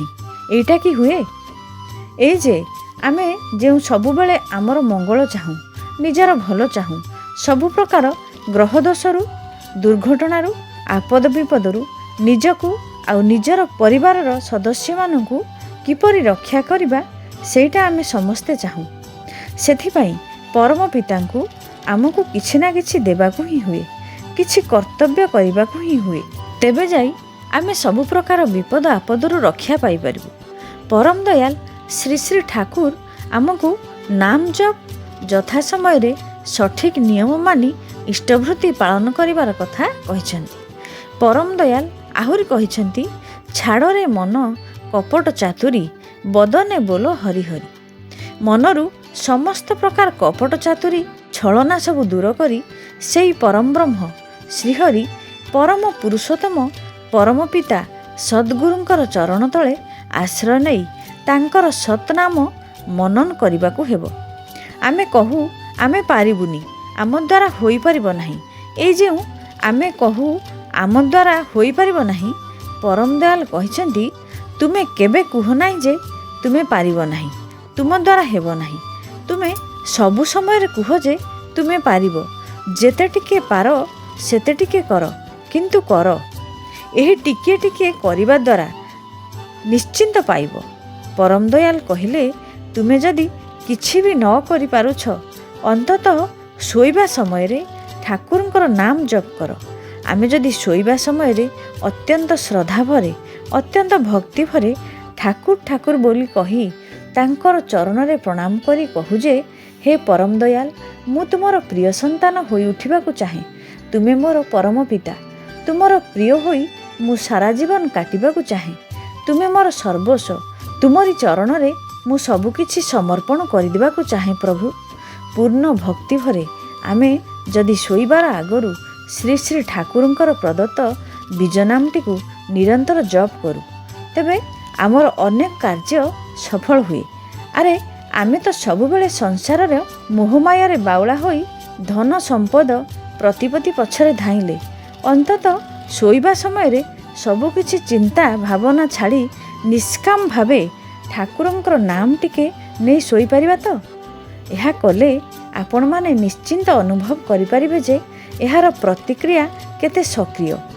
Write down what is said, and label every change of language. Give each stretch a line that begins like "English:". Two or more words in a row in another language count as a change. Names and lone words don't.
Odia: ଏଟା କି ହୁଏ ଏ ଯେ ଆମେ ଯେ ସବୁ ବେଳେ ଆମର ମଙ୍ଗଳ ଚାହୁଁ ନିଜର ଭଲ ଚାହୁଁ ସବୁ ପ୍ରକାର ଗ୍ରହ ଦୋଷରୁ ଦୁର୍ଘଟଣାରୁ ଆପଦ ବିପଦରୁ ନିଜକୁ ଆଉ ନିଜର ପରିବାରର ସଦସ୍ୟ ମାନଙ୍କୁ କିପରି ରକ୍ଷା କରିବା ସେଟା ଆମେ ସମସ୍ତେ ଚାହୁଁ। ସେଥିପାଇଁ ପରମ ପିତାଙ୍କୁ ଆମକୁ କିଛି ନା କିଛି ଦେବାକୁ ହିଁ ହୁଏ, କିଛି କର୍ତ୍ତବ୍ୟ କରିବାକୁ ହିଁ ହୁଏ। ତେବେ ଯାଇ ଆମେ ସବୁ ପ୍ରକାର ବିପଦ ଆପଦରୁ ରକ୍ଷା ପାଇ ପାରିବୁ। ପରମ ଦୟାଳ ଶ୍ରୀ ଶ୍ରୀ ଠାକୁର ଆମକୁ ନାମ ଜପ ଯଥା ସମୟ ରେ ସଠିକ ନିୟମ ମାନି ଇଷ୍ଟଭୃତି ପାଳନ କରିବାର କଥା କହିଛନ୍ତି। ପରମ ଦୟାଳ ଆହୁରି କହିଛନ୍ତି, ଛାଡ଼ରେ ମନ କପଟ ଚାତୁରୀ ବଦନେ ବୋଲ ହରି ହରି। ମନରୁ ସମସ୍ତ ପ୍ରକାର କପଟ ଚାତୁରୀ ଛଳନା ସବୁ ଦୂର କରି ସେଇ ପରମ ବ୍ରହ୍ମ ଶ୍ରୀହରି ପରମ ପୁରୁଷୋତ୍ତମ ପରମ ପିତା ସଦ୍‌ଗୁରୁଙ୍କର ଚରଣ ତଳେ ଆଶ୍ରୟ ନେଇ ତାଙ୍କର ସତ୍‌ନାମ ମନନ କରିବାକୁ ହେବ। ଆମେ କହୁ ଆମେ ପାରିବୁନି, ଆମ ଦ୍ୱାରା ହୋଇ ପାରିବ ନାହିଁ। ଏ ଯେ ଆମେ କହୁ ଆମ ଦ୍ୱାରା ହୋଇ ପାରିବ ନାହିଁ, ପରମ ଦୟାଳ କହିଛନ୍ତି ତୁମେ କେବେ କୁହ ନାହିଁ ଯେ ତୁମେ ପାରିବ ନାହିଁ, ତୁମ ଦ୍ୱାରା ହେବ ନାହିଁ। ତୁମେ ସବୁ ସମୟ ରେ କୁହ ଯେ ତୁମେ ପାରିବ, ଯେତେ ଟିକେ ପାରୁ ସେତେ ଟିକେ କର, କିନ୍ତୁ କର। ଏହି ଟିକେ ଟିକେ କରିବା ଦ୍ୱାରା ନିଶ୍ଚିନ୍ତ ପାଇବ। ପରମ ଦୟାଳ କହିଲେ, ତୁମେ ଯଦି କିଛି ବି ନ କରି ପାରୁଛ ଅନ୍ତତଃ ଶୋଇବା ସମୟ ରେ ଠାକୁରଙ୍କର ନାମ ଜପ କର। ଆମେ ଯଦି ଶୋଇବା ସମୟ ରେ ଅତ୍ୟନ୍ତ ଶ୍ରଦ୍ଧା ଭରେ ଅତ୍ୟନ୍ତ ଭକ୍ତି ଭରେ ଠାକୁର ଠାକୁର ବୋଲି କହି ତାଙ୍କର ଚରଣ ରେ ପ୍ରଣାମ କରି କହୁ ଯେ, ହେ ପରମ ଦୟାଳ ମୁଁ ତୁମର ପ୍ରିୟ ସନ୍ତାନ ହୋଇ ଉଠିବାକୁ ଚାହେଁ, ତୁମେ ମୋର ପରମ ପିତା, ତୁମର ପ୍ରିୟ ହୋଇ ମୁଁ ସାରା ଜୀବନ କାଟିବାକୁ ଚାହେଁ, ତୁମେ ମୋର ସର୍ବସ୍ୱ, ତୁମରି ଚରଣ ରେ ମୁଁ ସବୁ କିଛି ସମର୍ପଣ କରିଦେବାକୁ ଚାହେଁ। ପ୍ରଭୁ ପୂର୍ଣ୍ଣ ଭକ୍ତି ଭରେ ଆମେ ଯଦି ଶୋଇବାର ଆଗରୁ ଶ୍ରୀ ଶ୍ରୀ ଠାକୁରଙ୍କର ପ୍ରଦତ୍ତ ବୀଜନାମଟି କୁ ନିରନ୍ତର ଜପ କରୁ, ତେବେ ଆମର ଅନେକ କାର୍ଯ୍ୟ ସଫଳ ହୁଏ। ଅରେ ଆମେ ତ ସବୁବେଳେ ସଂସାର ରେ ମୋହମାୟା ରେ ବାଉଳା ହୋଇ ଧନ ସମ୍ପଦ ପ୍ରତିପତ୍ତି ପଛରେ ଧାଇଁଲେ ଅନ୍ତତଃ ଶୋଇବା ସମୟ ରେ ସବୁ କିଛି ଚିନ୍ତା ଭାବନା ଛାଡ଼ି ନିଷ୍କାମ ଭାବେ ଠାକୁରଙ୍କର ନାମ ଟିକେ ନେଇ ଶୋଇ ପାରିବା ତ ଏହା କଲେ ଆପଣ ମାନେ ନିଶ୍ଚିନ୍ତ ଅନୁଭବ କରି ପାରିବେ ଯେ ଏହାର ପ୍ରତିକ୍ରିୟା କେତେ ସକ୍ରିୟ।